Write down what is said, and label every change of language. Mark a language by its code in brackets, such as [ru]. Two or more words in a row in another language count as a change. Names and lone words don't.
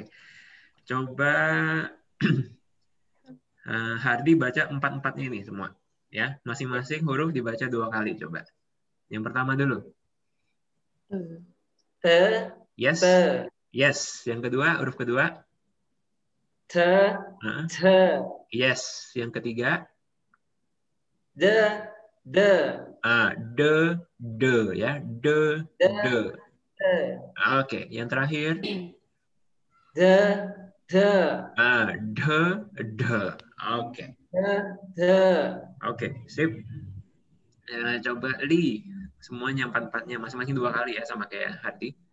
[id] Coba Hardi baca 4-4-nya ini semua, ya. Masing-masing huruf dibaca 2 kali, coba. Yang pertama dulu. Te. Yes. Te. Yes. Yang kedua, huruf kedua. Te. Te. Yes. Yang ketiga. De. De. De, ya. De. Oke. Yang terakhir. The. Oke. The. Oke, sip. Coba Li, semuanya empat-empatnya masing-masing 2 kali ya, sama kayak Hati.